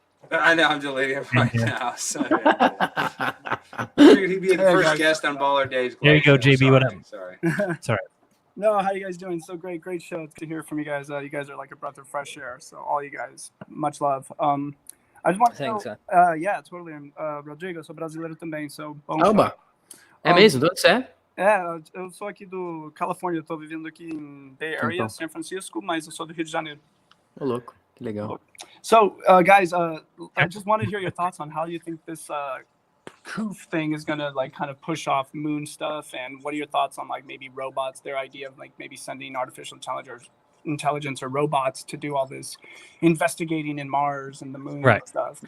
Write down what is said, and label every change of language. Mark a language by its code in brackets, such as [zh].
[en] I know, I'm deleting it right now. So, he'd be the first guest on Baller Dave's. There you go, JB. What up? Sorry. Sorry. No, how you guys doing? So great show. It's good to hear from you guys. You guys are like a breath of fresh air. So all you guys, much love. I just want to know, yeah, totally. [pt] Rodrigo, sou brasileiro também. So bom. Oba. É mesmo? De onde você é? Eu sou aqui do Califórnia. Estou vivendo aqui em Bay Area, San Francisco, mas eu sou do Rio de Janeiro. Ô, louco. Que legal. [en] So, guys, I just want to hear your thoughts on how you think this COOF thing is gonna like kind of push off moon stuff, and what are your thoughts on like maybe robots, their idea of like maybe sending artificial intelligence or robots to do all this investigating in Mars and the moon and stuff?